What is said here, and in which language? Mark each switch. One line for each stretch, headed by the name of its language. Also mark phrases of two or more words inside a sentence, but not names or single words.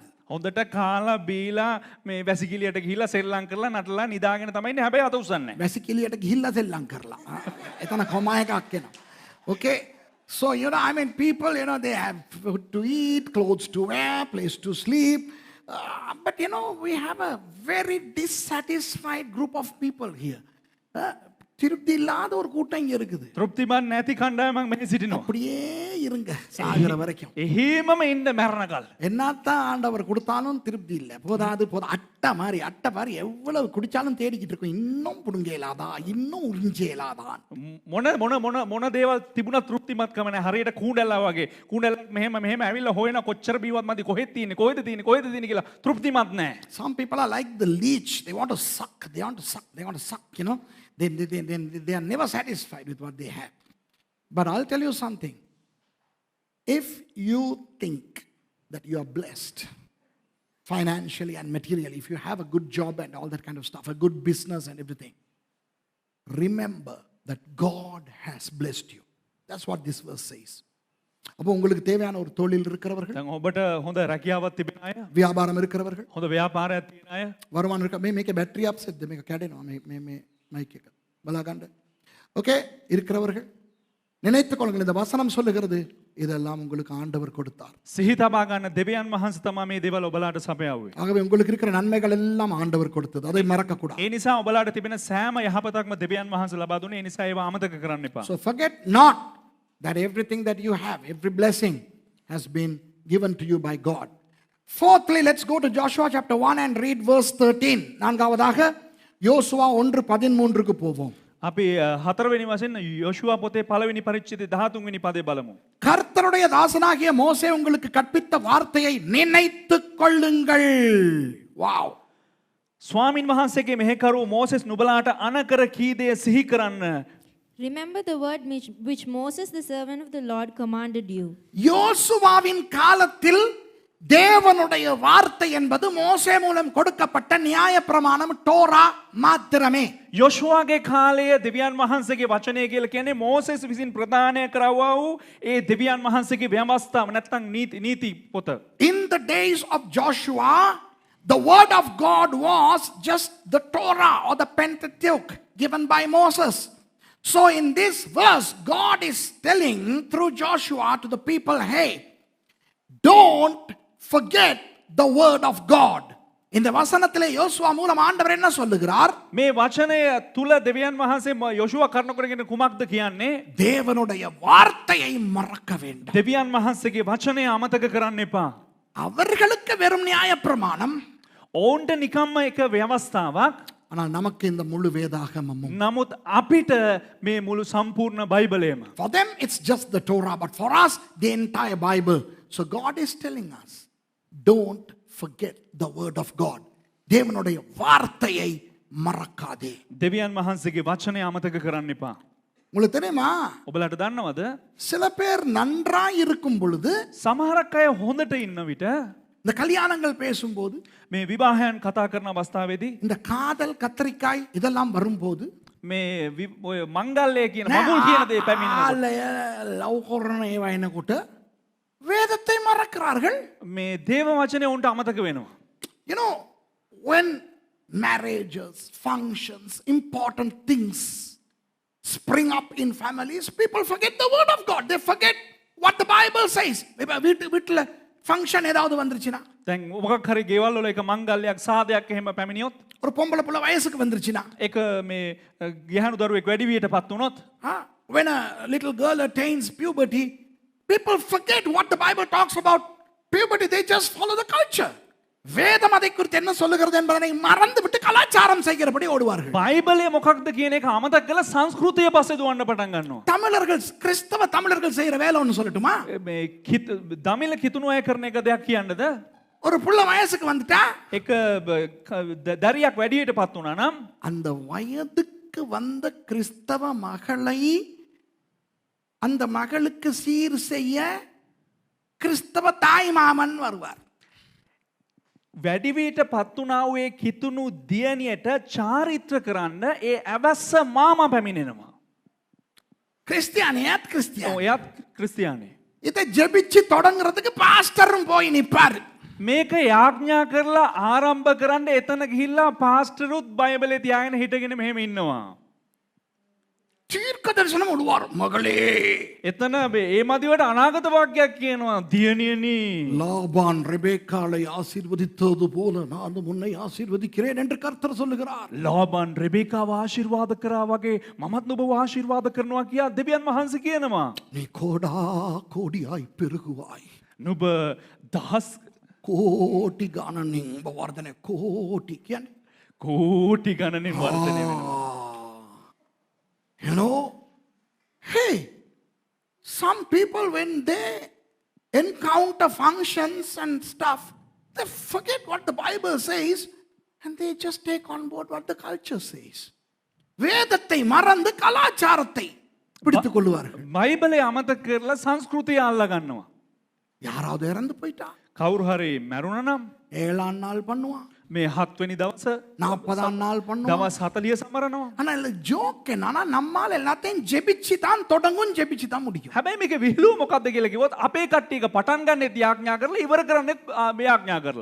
Sinhala: හොඳට කාලා බීලා මේ වැසිකිළියට ගිහිල්ලා සෙල්ලම් කරලා නටලා නිදාගෙන තමයි ඉන්නේ. හැබැයි අත උස්සන්නේ නැහැ. වැසිකිළියට ගිහිල්ලා සෙල්ලම් කරලා. එතන කොමා එකක් එනවා.
English: Okay. So people, they have food to eat, clothes to wear, place to sleep. But we have a very dissatisfied group of people here.
Tamil: திருப்தி இல்லாத ஒரு கூட்டம் இங்க இருக்குது.
Sinhala: තෘප්තිමත් නැති කණ්ඩායමක් මෙහි සිටිනවා.
Tamil: அப்படியே இருங்க சாகிற வரைக்கும்.
Sinhala: එහෙමම ඉන්න මරණකල්.
Tamil: என்னத்தான் ஆண்டவர் கொடுத்தாலும் திருப்தி இல்ல. போதாது அட்டை மாதிரி எவ்வளவு குடிச்சாலும் தேடிக்கிட்டு இருக்கும். இன்னும் புடுங்கேலாதா, இன்னும் உறிஞ்சேலாதான்.
Sinhala: මොන දේවල් තිබුණා තෘප්තිමත්කම නැහැ. හරියට කූඩැල්ලා වගේ. කූඩැල්ලක් මෙහෙම ඇවිල්ලා හොයන කොච්චර බීවත් මදි, කොහෙද තියෙන්නේ කියලා තෘප්තිමත් නැහැ.
English: Some people are like the leech. They want to suck. They want to suck, They are never satisfied with what they have. But I'll tell you something. If you think that you are blessed financially and materially, if you have a good job and all that kind of stuff, a good business and everything, remember that God has blessed you. That's what this verse says.
Tamil: அப்போ உங்களுக்கு தேவையான ஒரு தொழில் இருக்கிறவர்கள்,
Sinhala: දැන් ඔබට හොඳ රැකියාවක් තිබෙන අය,
Tamil: வியாபாரம் இருக்கிறவர்கள்,
Sinhala: හොඳ ව්‍යාපාරයක් තියෙන අය,
Tamil: வருமானம் இருக்க
Sinhala: මේක
English: battery upset
Sinhala: මේක කැඩෙනවා මේ மைக் එක බලාගන්න.
Tamil: ஓகே, இருக்கிறவர்கள் நினைத்துக் கொள்ளுங்கள், இந்த வசனம் சொல்லுகிறது இதெல்லாம் உங்களுக்கு ஆண்டவர் கொடுத்தார்.
Sinhala: සිහි තබා ගන්න දෙවියන් වහන්සේ තමයි මේ දේවල් ඔබලාට සපයාවේ.
Tamil: ஆகவே உங்களுக்கு இருக்கிற நன்மைகள் எல்லாம் ஆண்டவர் கொடுத்தது. அதை மறக்க கூடாது.
Sinhala: ඒ නිසා ඔබලාට තිබෙන සෑම යහපතක්ම දෙවියන් වහන්සේ ලබා දුන්නේ. ඒ නිසා ඒවා අමතක කරන්න එපා.
English: So forget not that everything that you have, every blessing has been given to you by God. Fourthly, let's go to Joshua chapter 1 and read verse 13.
Tamil: நான்காவதாக யோசுவா 1:13க்கு போவோம்.
Sinhala: අපි හතරවෙනි වශයෙන් යෝෂුවා පොතේ පළවෙනි පරිච්ඡේදයේ 13 වෙනි පදේ බලමු.
Tamil: கர்த்தருடைய தாசனாகிய மோசே உங்களுக்கு கற்பித்த வார்த்தையை நினைத்துக் கொள்ளுங்கள். வாவ்.
Sinhala: ස්වාමින් වහන්සේගේ මෙහෙකරු මෝසෙස් නුඹලාට අනකර කී දේ සිහි කරන්න.
English: Remember the word which Moses, the servant of the Lord, commanded you.
Tamil: யோசுவாவின் காலத்தில் தேவனுடைய வார்த்தை என்பது மோசே மூலம் கொடுக்கப்பட்ட நியாயப்பிரமாணம், டோரா மாத்திரமே.
Sinhala: යෝෂුවාගේ කාලයේ දෙවියන් වහන්සේගේ වචනය කියලා කියන්නේ මෝසෙස් විසින් ප්‍රදානය කරවුවා වූ ඒ දෙවියන් වහන්සේගේ ව්‍යවස්ථාව නැත්නම් නීති පොත.
English: In the days of Joshua, the word of God was just the Torah or the Pentateuch given by Moses. So in this verse, God is telling through Joshua to the people, hey, don't forget the word of God.
Tamil: இந்த வசனத்திலே யோசுவா மூலம் ஆண்டவர் என்ன சொல்லுகிறார்?
Sinhala: මේ වචනය තුල දෙවියන් වහන්සේ යොෂුවා කරන කරගෙන කුමක්ද කියන්නේ?
Tamil: தேவனுடைய வார்த்தையை மறக்க வேண்டாம்.
Sinhala: දෙවියන් වහන්සේගේ වචනය අමතක කරන්න එපා.
Tamil: அவர்களுக்கு வெறும் நியாயப்பிரமாணம்,
Sinhala: ඔවුන්ට නිකම්ම එක ව්‍යවස්ථාවක්.
Tamil: ஆனால் நமக்கு இந்த முழு வேதாகமமும்.
Sinhala: නමුත් අපිට මේ මුළු සම්පූර්ණ බයිබලයම.
English: For them it's just the Torah, but for us the entire Bible. So God is telling us, don't forget the word of God.
Tamil: தேவனுடைய வார்த்தையை மறக்காதே.
Sinhala: දෙවියන් වහන්සේගේ වචනය අමතක කරන්න එපා.
Tamil: உங்களுக்கு தெரியுமா,
Sinhala: ඔබලට දන්නවද?
Tamil: சில பேர் நன்றாய் இருக்கும் பொழுது
Sinhala: සමහරක් අය හොඳට ඉන්න විට
Tamil: இந்த கல்யாணங்கள் பேசும்போது,
Sinhala: මේ විවාහයන් කතා කරන අවස්ථාවේදී
Tamil: இந்த காதல் கத்தரிக்காய் இதெல்லாம் வரும்போது
Sinhala: මේ ඔය මංගල්‍යය කියන මගුල් කියන දේ පැමිණෙනකොට லவ் කරන ඒවා එනකොට
Tamil: வேதத்தை மறக்கிறார்கள்.
Sinhala: මේ දේව වචනය උන්ට අමතක වෙනවා.
English: You know, when marriages, functions, important things spring up in families, people forget the word of God. They forget what the Bible says.
Tamil: வீட்டுல ஃபங்க்ஷன் ஏதாவது வந்துருச்சுன்னா,
Sinhala: දැන් මොකක් හරි ගෙවල් වල එක මංගල්‍යයක් සාදයක් එහෙම පැමිණියොත්,
Tamil: ஒரு பொம்பளை புள்ள வயசுக்கு வந்துருச்சுன்னா,
Sinhala: එක මේ ගැහැණු දරුවෙක් වැඩි වියටපත් වුණොත්,
English: when a little girl attains puberty, people forget what the Bible talks about puberty. They just follow the culture.
Tamil: வேதம் அதை குறித்து என்ன சொல்லுகிறது என்பதனை மறந்து விட்டு கலாச்சாரம் செய்கிறபடி ஓடுவார்கள்.
Sinhala: බයිබලය මොකක්ද කියන එක අමතක කරලා සංස්කෘතිය පස්සේ දුවන්න පටන් ගන්නවා.
Tamil: தமிழர்கள், கிறிஸ்தவ தமிழர்கள் செய்யற வேலை ஒன்று சொல்லட்டுமா?
Sinhala: මේ දමිළ කිතුණු අය කරන එක දෙයක් කියන්නද?
Tamil: ஒரு புள்ள வயசுக்கு வந்துட்டா,
Sinhala: එක දරියක් වැඩියටපත් වුණා නම්
Tamil: அந்த வயதுக்கு வந்த கிறிஸ்தவ மகளை அந்த மகளுக்கு சீர் செய்ய கிறிஸ்தவ தாய் மாமன் வருவார்.
Sinhala: වැඩිවීට පත්වනාවේ කිතුුණු දියණියට චාරිත්‍ර කරන්න ඒ ඇවැස්ස මාම පැමිණෙනවා.
Tamil: கிறிஸ்தியானியாத் கிறிஸ்தியானி.
Sinhala: ඔයත් ක්‍රිස්තියානි.
Tamil: இதை ஜெபிச்சு தொடங்குறதுக்கு பாஸ்டரும் போய் நிப்பாரு.
Sinhala: මේක යාඥා කරලා ආරම්භ කරන්න එතන ගිහිල්ලා පාස්ටරුත් බයිබලේ තියාගෙන හිටගෙන මෙහෙම ඉන්නවා.
Tamil: தீர்க்க தரிசனம் விடுவார். மகளே,
Sinhala: එතන ඒ මදිවට අනාගත වාක්‍යයක් කියනවා. දියණියනි,
Tamil: லாபான் ரெபேக்காளை ஆசீர்வதித்தது போல நானும் உன்னை ஆசீர்வதிக்கிறேன் என்று கர்த்தர் சொல்லுகிறார்.
Sinhala: ලාබන් රෙබේකාව ආශිර්වාද කරා වගේ මමත් ඔබව ආශිර්වාද කරනවා කියා දෙවියන් වහන්සේ කියනවා.
Tamil: நீ கோடா கோடியாய் பெருகுவாய்.
Sinhala: නුඹ දහස් கோட்டி ගණනින් වර්ධනය. கோட்டி කියන්නේ කෝටි ගණනින් වර්ධනය වෙනවා.
English: You know, hey, some people when they encounter functions and stuff, they forget what the Bible says and they just take on board what the culture says.
Tamil: வேதத்தை மறந்து கலாச்சாரத்தை பிடித்துக் கொள்வார்கள்.
Sinhala: බයිබලය අමතක කරලා සංස්කෘතිය අල්ලා ගන්නවා.
Tamil: யாராவது இறந்து போயிட்டா
Sinhala: කවුරු හරි මැරුණා නම්
Tamil: 7ஆம் நாள் பண்ணுவான்,
Sinhala: මේ 7 වෙනි දවස
Tamil: 40ஆம் நாள் பண்ணுவான்.
Sinhala: දවස් 40 සමරනවා.
Tamil: ஆனா இல்ல ஜோக் என்னன்னா, நம்மால் எல்லாத்தையும் ஜெபிச்சு தான் தொடங்கும், ஜெபிச்சு தான் முடிக்கும்.
Sinhala: හැබැයි මේක විහිළුව මොකද්ද කියලා කිව්වොත් අපේ කට්ටියක පටන් ගන්නෙත් යාඥා කරලා ඉවර කරන්නෙත් මේ යාඥා කරලා.